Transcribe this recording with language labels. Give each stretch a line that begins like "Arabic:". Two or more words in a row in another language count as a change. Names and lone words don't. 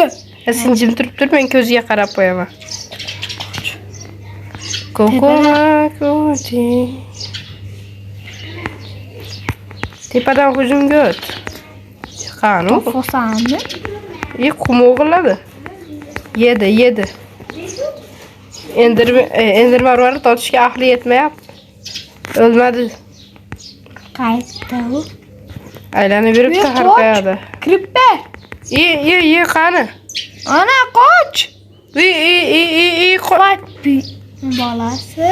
Uzbek: Sen jim turib, men ko'ziga qarab qo'yaman. Ko'ti. Tepadan hujumga o't. Qani? Qo'sanmi? Qum o'g'irladi. Yedi. Enderman var tortishga aqli yetmayapti. O'lmadi. Qaytdi u. Aylanib yuribdi har qayerda. Kiribdi. Ye, qani? Ana qoch. Qoch. Bolasi.